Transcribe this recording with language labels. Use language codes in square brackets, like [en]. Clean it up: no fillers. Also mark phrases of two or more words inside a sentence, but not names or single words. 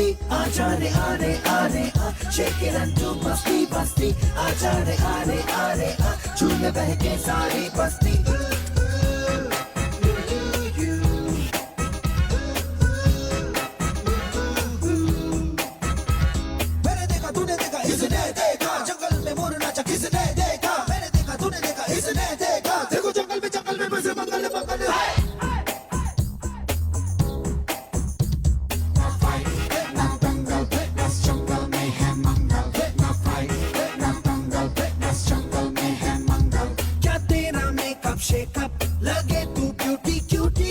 [hi] आजा रे [en] shake it and do [hi] masti basti. आजा रे झूमे बहके सारी बस्ती. मैंने देखा तूने देखा इसने देखा जंगल में मोर नाचा किसने देखा. मैंने देखा तूने देखा इसने देखा देखो जंगल में बसे मंगल लगे तू ब्यूटी क्यूटी.